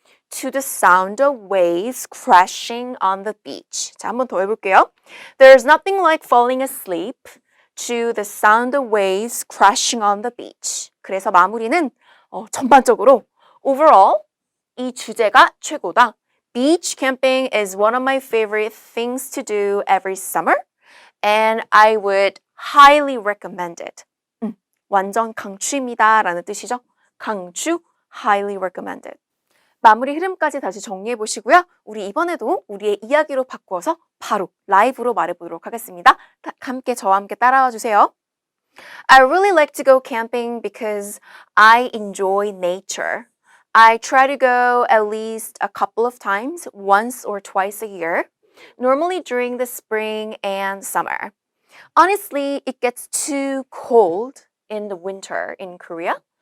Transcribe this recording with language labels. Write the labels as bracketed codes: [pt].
[en] To the sound of waves crashing on the beach. [ko] 자, 한 번 더 해볼게요. [en] There's nothing like falling asleep to the sound of waves crashing on the beach. [ko] 그래서 마무리는 전반적으로 overall 이 주제가 최고다. [en] Beach camping is one of my favorite things to do every summer and I would highly recommend it. [ko] 완전 강추입니다 라는 뜻이죠. [en] 강추, highly recommended. [ko] 마무리 흐름까지 다시 정리해 보시고요. 우리 이번에도 우리의 이야기로 바꾸어서 바로 라이브로 말해보도록 하겠습니다. 함께 저와 함께 따라와 주세요. [en] I really like to go camping because I enjoy nature. I try to go at least a couple of times, once or twice a year, normally during the spring and summer. Honestly, it gets too cold in the winter in Korea.